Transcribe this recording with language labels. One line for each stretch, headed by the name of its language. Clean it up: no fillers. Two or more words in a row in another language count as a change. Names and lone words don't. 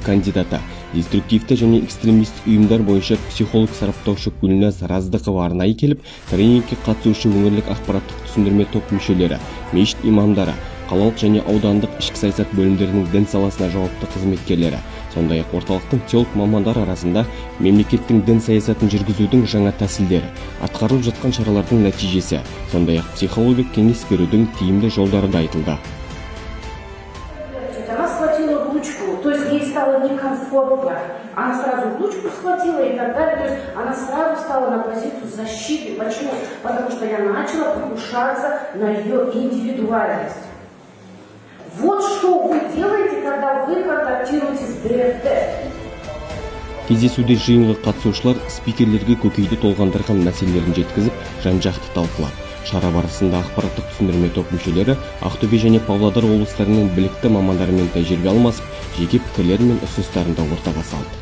Kazakh: кандидаты, деструктивті және экстремистік ұйымдар бойынша психолог сараптаушы Гүлназ Раздықова арнайы келіп, тренингке қатысушы өңірлік ақпараттық түсіндірме топ мүшелері, мешіт имамдары, қалалық және аудандық ішкі саясат бөлімдерінің дін саласына жауапты қызметкерлері, сондай-ақ орталықтың теолог мамандар арасында мемлекеттің дін саясатын жүргізудің жаңа тәсілдері, атқарылып жатқан шаралардың нәтижесі, сондай-ақ психологиялық кеңес берудің тиімді жолдары да айтылды.
Russian: Она схватила ручку, то есть ей стало некомфортно. Она сразу ручку схватила и так далее. То есть она сразу стала на позицию защиты. Почему? Потому что я начала покушаться на ее индивидуальность. Вот что вы делаете, когда вы контактируете с ДРТ.
Kazakh: Кездесуде жиынға қатысушылар спикерлерге көкейді толғандырған мәселелерін жеткізіп, жан-жақты талқылады. Шара барысында ақпараттық түсіндірме топ мүшелері Ақтөбе және Павлодар облыстарының білікті мамандарымен тәжірибе алмасып, жеке пікірлер мен ұсыныстарын да ортаға салды.